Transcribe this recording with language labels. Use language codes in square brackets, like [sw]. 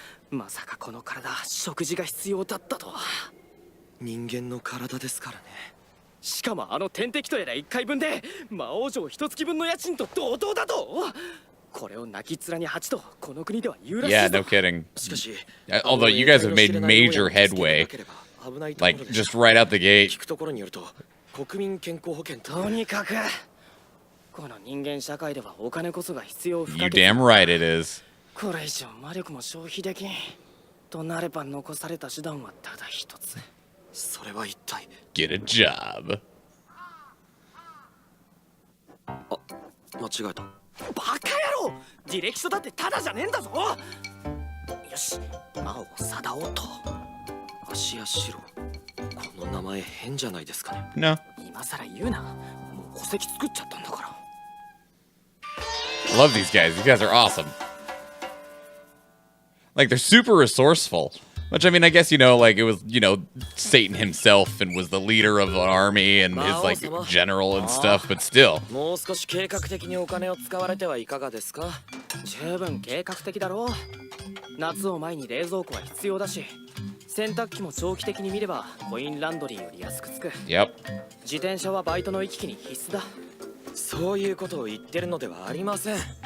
[ja] まさかこの体、食事が必要だったとは。人間の体ですからね。しかもあの天敵とやら1回分で魔王城1月分の家賃と同等だと。これを泣き面に蜂とこの国では言うらしいぞ。 [en] Yeah, no kidding. [ja] しかし [en] Although you guys have made major headway, like just right out the gate. [ja] 聞くところによると国民健康保険とにかくこの人間社会ではお金こそが必要不可 [en] You [ja] 欠。 [en] damn right it is. [ja] これ以上魔力も消費できんとなれば残された手段はただ一つ。それは一体 [en] Get a job. [ja] あ、間違えた。バカ野郎！履歴書だってただじゃねえんだぞ。よし、魔王貞夫と芦屋四郎。この名前変じゃないですかね。 [en] No. [ja] 今さら言うな。もう戸籍作っちゃったんだから。 [en] I love these guys. These guys are awesome. Like, they're super resourceful. Which, I mean, I guess, you know, like, it was, you know, Satan himself and was the leader of an army and his, like, general and stuff, but still. [ja] もう少し計画的にお金を使われてはいかがですか。十分計画的だろう。夏を前に冷蔵庫は必要だし、洗濯機も長期的に見ればコインランドリーより安くつく。 [en] Yep. [ja] 自転車はバイトの行き来に必須だ。そういうことを言ってるのではありません。